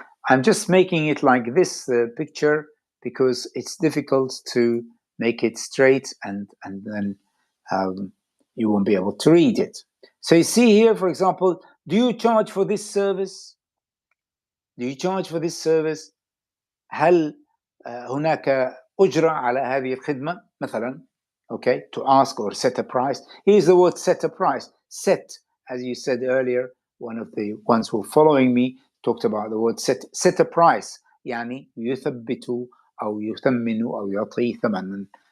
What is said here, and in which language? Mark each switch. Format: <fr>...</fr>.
<en>I'm just making it like this picture, because it's difficult to make it straight, and then you won't be able to read it. So you see here, for example, do you charge for this service? Do you charge for this service?</en> <ar>هل هناك أجرة على هذه الخدمة مثلا?</ar> <en>Okay, to ask or set a price. Here's the word set a price. Set, as you said earlier, one of the ones who are following me talked about the word set a price.</en> <ar>يعني يثبت أو يثمن أو يعطي ثمنا</ar>